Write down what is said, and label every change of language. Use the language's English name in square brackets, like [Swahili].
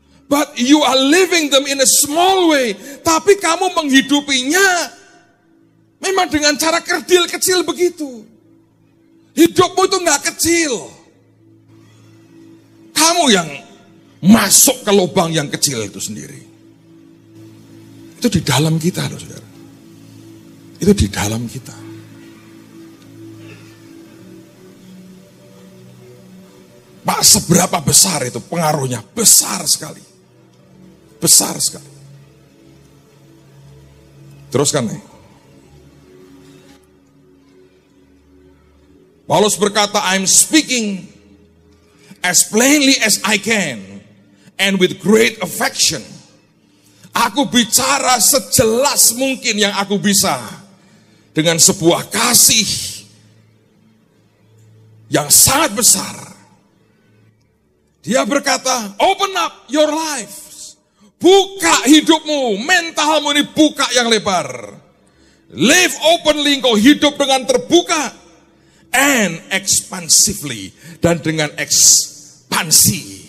[English] But you are living them in a small way. [Indonesian] Tapi kamu menghidupinya memang dengan cara kerdil kecil begitu. Hidupmu itu gak kecil. Kamu yang masuk ke lubang yang kecil itu sendiri. Itu di dalam kita loh saudara. Itu di dalam kita. Pak, seberapa besar itu pengaruhnya? Besar sekali. Besar sekali. Teruskan nih. Paulus berkata, [English] I'm speaking as plainly as I can and with great affection. [Indonesian] Aku bicara sejelas mungkin yang aku bisa dengan sebuah kasih yang sangat besar. Dia berkata, [English] open up your life. [Indonesian] Buka hidupmu, mentalmu ini buka yang lebar. [English] Live openly, [Indonesian] engkau hidup dengan terbuka. [English] And expansively, [Indonesian] dan dengan ekspansi.